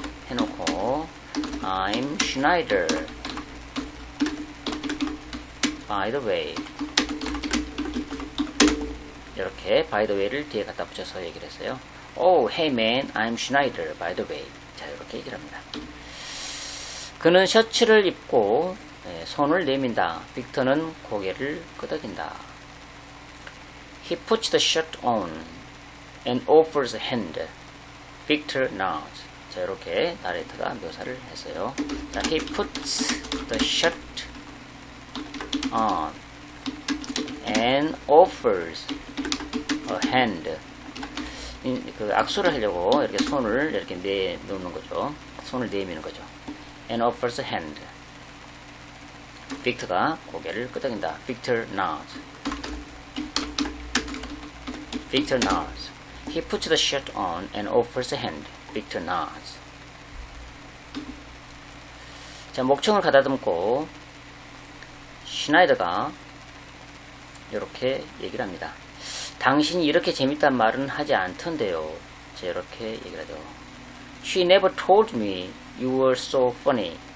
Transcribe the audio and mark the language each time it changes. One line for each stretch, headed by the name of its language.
Korean: 해놓고
English: I'm Schneider, by the way.
Korean: 이렇게 by the way를 뒤에 갖다 붙여서 얘기를 했어요.
English: Oh, hey man, I'm Schneider, by the way.
Korean: 자, 이렇게 얘기를 합니다. 그는 셔츠를 입고 손을 내민다. 빅터는 고개를 끄덕인다.
English: He puts the shirt on and offers a hand. Victor nods.
Korean: 자, 이렇게 나레이터가 묘사를 했어요.
English: 자, he puts the shirt on and offers a hand.
Korean: 그 악수를 하려고 이렇게 손을 이렇게 내놓는 거죠. 손을 내미는 거죠.
English: And offers a hand.
Korean: 빅터가 고개를 끄덕인다.
English: Victor nods. Victor nods. He puts the shirt on and offers a hand. Victor nods.
Korean: 자, 목청을 가다듬고 슈나이더가 이렇게 얘기를 합니다. 당신이 이렇게 재밌단 말은 하지 않던데요. 자, 이렇게 얘기를 하죠.
English: She never told me you were so funny.